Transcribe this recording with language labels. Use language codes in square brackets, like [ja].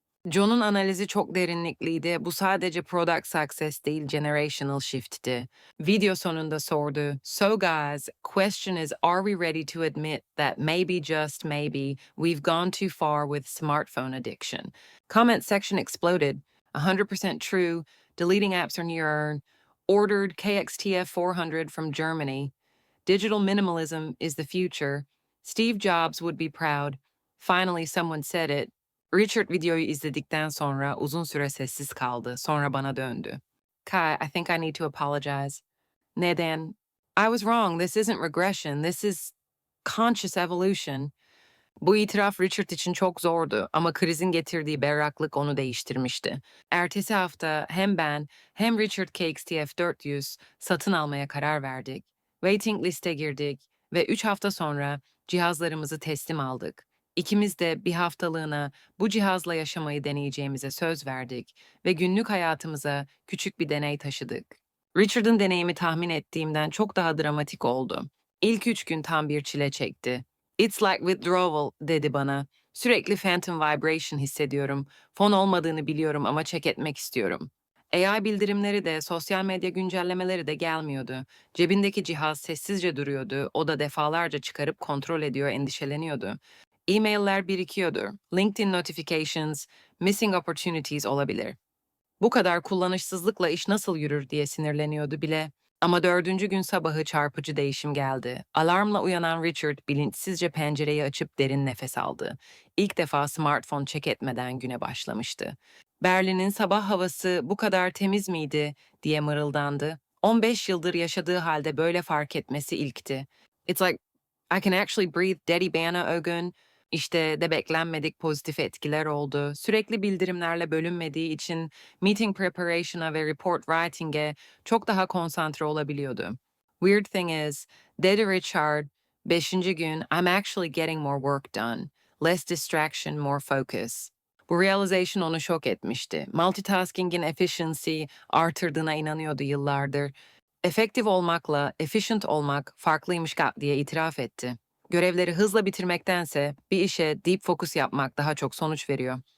[tr] John'un analizi çok derinlikliydi. Bu sadece product success değil, generational shift'ti. Video sonunda sordu. [en] So guys, question is, are we ready to admit that maybe, just maybe, we've gone too far with smartphone addiction? Comment section exploded. 100% true. Deleting apps are near. Ordered KXTF400 from Germany. Digital minimalism is the future. Steve Jobs would be proud. Finally, someone said it. [tr] Richard videoyu izledikten sonra uzun süre sessiz kaldı. Sonra bana döndü. [en] Kai, I think I need to apologize. [tr] Neden? [en] I was wrong. This isn't regression. This is conscious evolution. [tr] Bu itiraf Richard için çok zordu ama krizin getirdiği berraklık onu değiştirmişti. Ertesi hafta hem ben hem Richard KXTF400 satın almaya karar verdik. Waiting liste girdik ve 3 hafta sonra cihazlarımızı teslim aldık. İkimiz de bir haftalığına bu cihazla yaşamayı deneyeceğimize söz verdik ve günlük hayatımıza küçük bir deney taşıdık. Richard'ın deneyimi tahmin ettiğimden çok daha dramatik oldu. İlk 3 gün tam bir çile çekti. [en] "It's like withdrawal," [tr] dedi bana. "Sürekli phantom vibration hissediyorum. Fon olmadığını biliyorum ama check etmek istiyorum." AI bildirimleri de, sosyal medya güncellemeleri de gelmiyordu. Cebindeki cihaz sessizce duruyordu. O da defalarca çıkarıp kontrol ediyor, endişeleniyordu. E-mailler birikiyordu. LinkedIn notifications, [en] missing opportunities [tr] olabilir. Bu kadar kullanışsızlıkla iş nasıl yürür diye sinirleniyordu bile. Ama dördüncü gün sabahı çarpıcı değişim geldi. Alarmla uyanan Richard bilinçsizce pencereyi açıp derin nefes aldı. İlk defa smartphone check etmeden güne başlamıştı. Berlin'in sabah havası bu kadar temiz miydi diye mırıldandı. 15 yıldır yaşadığı halde böyle fark etmesi ilkti. [en] It's like I can actually breathe [tr] dedi bana o gün. İşte de beklenmedik pozitif etkiler oldu. Sürekli bildirimlerle bölünmediği için meeting preparation'a ve report writing'e çok daha konsantre olabiliyordu. [en] Weird thing is, [tr] dedi [en] Richard, [tr] beşinci gün, [en] I'm actually getting more work done. Less distraction, more focus. [tr] Bu realization onu şok etmişti. Multitasking'in efficiency artırdığına inanıyordu yıllardır. Efektif olmakla efficient olmak farklıymış diye itiraf etti. Görevleri hızla bitirmektense bir işe deep focus yapmak daha çok sonuç veriyor.